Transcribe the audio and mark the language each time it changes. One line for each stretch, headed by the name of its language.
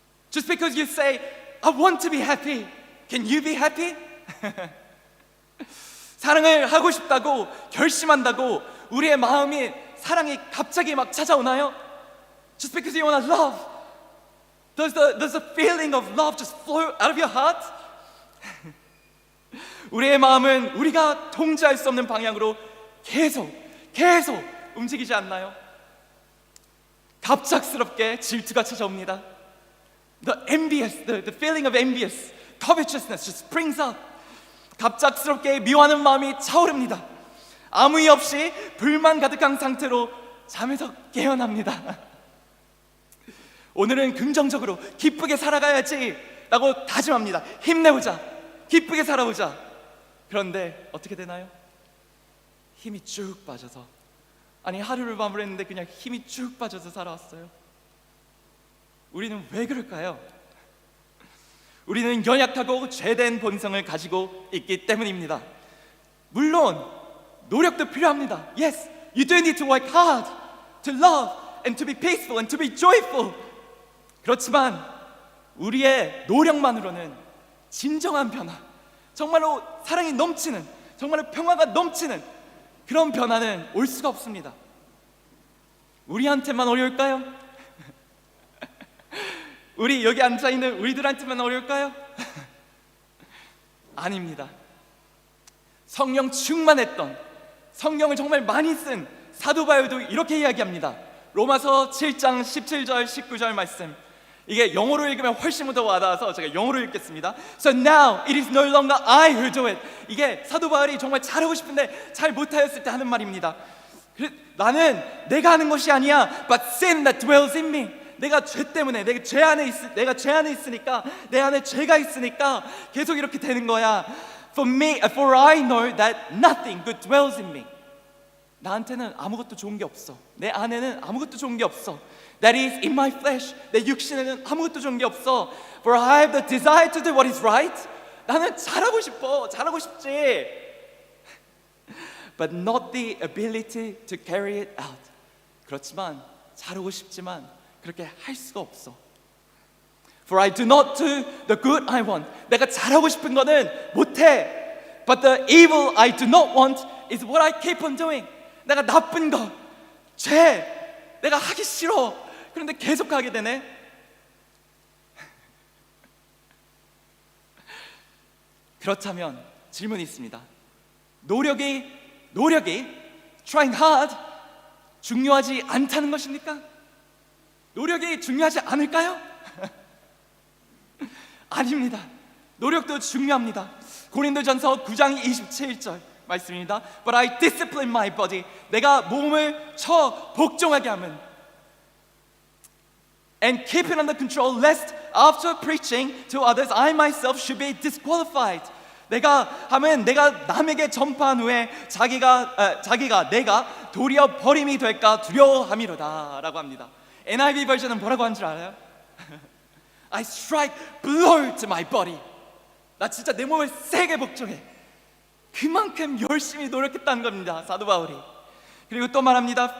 English: Just because you say, I want to be happy, can you be happy?
Korean: 사랑을 하고 싶다고 결심한다고 우리의 마음이 사랑이 갑자기 막 찾아오나요?
English: Just because you want to love, does the feeling of love just flow out of your heart?
Korean: 우리의 마음은 우리가 통제할 수 없는 방향으로 계속 움직이지 않나요? 갑작스럽게 질투가 찾아옵니다.
English: The feeling of envious, covetousness just springs up.
Korean: 갑작스럽게 미워하는 마음이 차오릅니다. 아무 이유 없이 불만 가득한 상태로 잠에서 깨어납니다. 오늘은 긍정적으로 기쁘게 살아가야지 라고 다짐합니다. 힘내보자, 기쁘게 살아보자. 그런데 어떻게 되나요? 힘이 쭉 빠져서, 아니 하루를 마무리했는데 그냥 힘이 쭉 빠져서 살아왔어요. 우리는 왜 그럴까요? 우리는 연약하고 죄된 본성을 가지고 있기 때문입니다. 물론 노력도 필요합니다. Yes, you do need to work hard to love and to be peaceful and to be joyful. 그렇지만 우리의 노력만으로는 진정한 변화, 정말로 사랑이 넘치는, 정말로 평화가 넘치는 그런 변화는 올 수가 없습니다. 우리한테만 어려울까요? 우리 여기 앉아있는 우리들한테만 어려울까요? 아닙니다. 성령 충만했던, 성령을 정말 많이 쓴 사도 바울도 이렇게 이야기합니다. 로마서 7장 17절 19절 말씀, 이게 영어로 읽으면 훨씬 더 와닿아서 제가 영어로 읽겠습니다.
English: So now it is no longer I who do it.
Korean: 이게 사도 바울이 정말 잘하고 싶은데 잘 못하였을 때 하는 말입니다. 나는 내가 하는 것이 아니야,
English: but sin that dwells in me.
Korean: 내가 죄 때문에, 내가 죄 안에 있으니까, 내 안에 죄가 있으니까 계속 이렇게 되는 거야.
English: For I know that nothing good dwells in me.
Korean: 나한테는 아무것도 좋은 게 없어. 내 안에는 아무것도 좋은 게 없어.
English: That is in my flesh.
Korean: 내 육신에는 아무것도 좋은 게 없어.
English: For I have the desire to do what is right.
Korean: 나는 잘하고 싶지.
English: But not the ability to carry it out.
Korean: 그렇지만 잘하고 싶지만 그렇게 할 수가 없어.
English: For I do not do the good I want.
Korean: 내가 잘하고 싶은 거는 못해.
English: But the evil I do not want is what I keep on doing.
Korean: 내가 나쁜 거, 죄, 내가 하기 싫어. 그런데 계속 하게 되네. 그렇다면 질문이 있습니다. 노력이
English: trying hard
Korean: 중요하지 않다는 것입니까? 노력이 중요하지 않을까요? 아닙니다. 노력도 중요합니다. 고린도전서 9장 27절 말씀입니다.
English: But I discipline my body.
Korean: 내가 몸을 쳐 복종하게 하면,
English: and keep it under control, lest after preaching to others I myself should be disqualified.
Korean: 내가 남에게 전파한 후에 자기가 내가 도리어 버림이 될까 두려워함이로다 라고 합니다. NIV 버전은 뭐라고 하는 줄 알아요?
English: I strike blow to my body.
Korean: 나 진짜 내 몸을 세게 복종해. 그만큼 열심히 노력했다는 겁니다, 사도 바울이. 그리고 또 말합니다.